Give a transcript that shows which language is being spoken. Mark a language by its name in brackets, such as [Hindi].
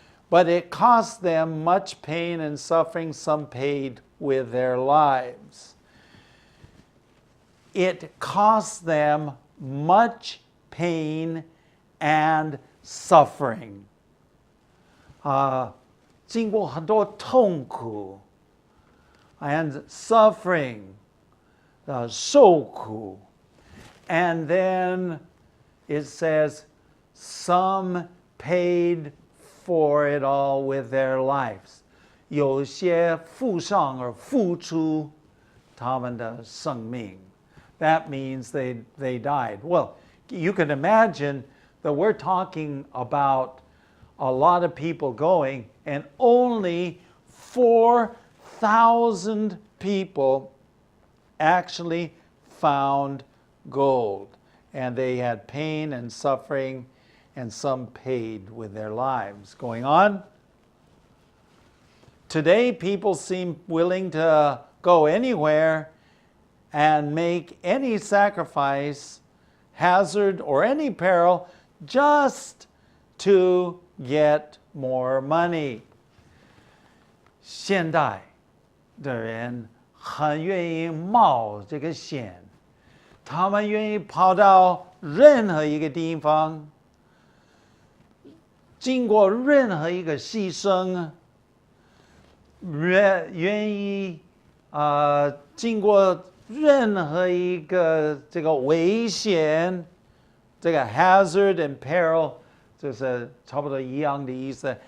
[English] But it cost them much pain and suffering, some paid with their lives. It cost them much pain and suffering. [Chinese] 经过很多痛苦 [English] and suffering, [Chinese] 受苦. [English] And then it says, some paid for it all with their lives. [Chinese] 有些付上而付出他们的生命. [English] That means they died. Well, you can imagine that we're talking about a lot of people going, and only 4,000 people actually found gold. And they had pain and suffering, and some paid with their lives. Going on. Today, people seem willing to go anywhere and make any sacrifice, hazard, or any peril just to get more money. [Chinese] 现代的人很愿意冒这个险，他们愿意跑到任何一个地方，经过任何一个牺牲，愿意经过任何一个这个危险，这个 [English] hazard and peril [Chinese] 就是差不多一样的意思。